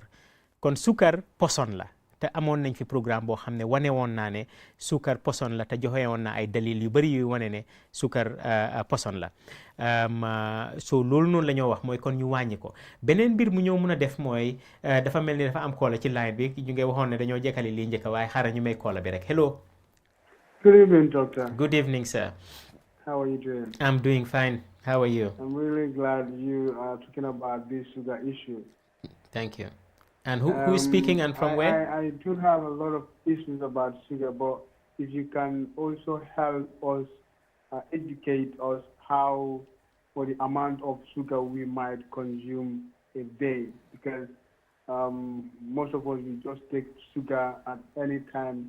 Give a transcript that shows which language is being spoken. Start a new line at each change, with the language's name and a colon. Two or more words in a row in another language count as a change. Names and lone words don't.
Wolof: kon sukkar poson la, te amoon nañ fi programme boo xam ne wane woon naa ne sukkar poson la, te joxe woon naa ay dalil yu bari yu wane ne sukkar poson la. so loolu noonu la ñoo wax mooy kon ñu wàññi ko. beneen mbir mu ñëw mun a def mooy dafa mel ni dafa am koola ci line bi, ñu ngi waxoon ne dañoo jekkali lii njëkk, waaye xaaral ñu may koola bi rek.
English: Hello. Good evening, doctor. Good evening, sir. How are you doing? I'm doing fine. How are you? I'm really glad you are talking about this sugar issue. Thank you. And who is speaking and from where? I do have a lot of issues about sugar, but if you can also help us, educate us how, for the amount of sugar we might consume a day, because most of us, we just take sugar at any time.